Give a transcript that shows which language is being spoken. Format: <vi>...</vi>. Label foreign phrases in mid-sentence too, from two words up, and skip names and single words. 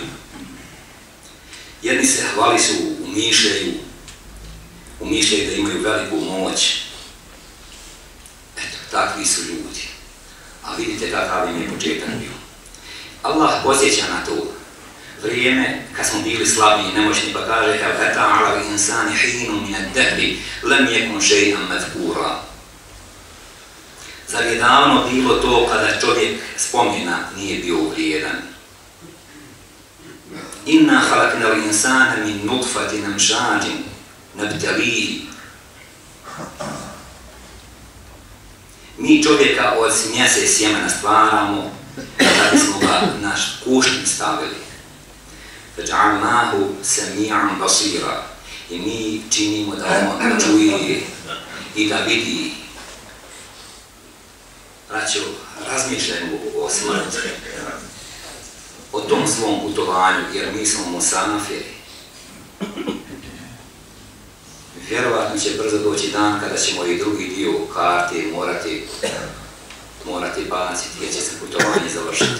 <bs>Jedni se hvališu, umišljaju da imaju veliku moć. Eto, takvi su ljudi. A vidite kakav im je početak bio. Allah posjeća na to vrijeme kad smo bili slabi i nemoćni, pa kaže:</bs> <ar>"أتى على الإنسان حين من الدهر لم يكن شيئا مذكورا."</ar> <bs>Zar je davno bilo to kada čovjek spomena nije bio vrijedan?</bs> <ar>إنا خلقنا الإنسان من نطفة أمشاج نبتليه.</ar> <bs>Mi čovjeka od smjese sjemena stvaramo, da bismo ga naš kušnji stavili.</bs> <ar>فَجَعَلْنَاهُ سَمِيعًا بَصِيرًا.</ar> <bs>i mi činimo da on čuje i da vidi. Braćo, razmišljajmo o smrti, o tom svom putovanju, jer mi smo musafiri. Vjerovatno će brzo doći dan kada ćemo i drugi dio karte morati baciti, jer će se putovanje završiti.</bs>